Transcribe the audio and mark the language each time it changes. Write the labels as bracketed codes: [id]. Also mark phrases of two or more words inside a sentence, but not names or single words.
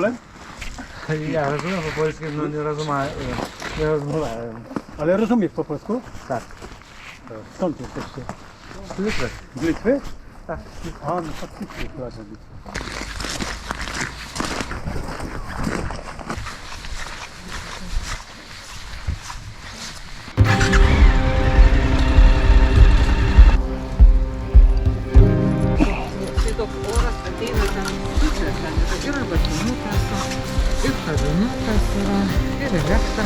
[pl] Ja rozumiem po polsku, no nie rozumiem. Ja rozmawiałem. Ale rozumiesz po polsku? Tak. Skąd jesteście? Z Litwy. Z Litwy? Tak. A, no faktycznie chyba z Litwy. [lt] Tai toks oras ateina ten pusė, ten yra batinų trasa, ir kavinų tas yra, ir elektra.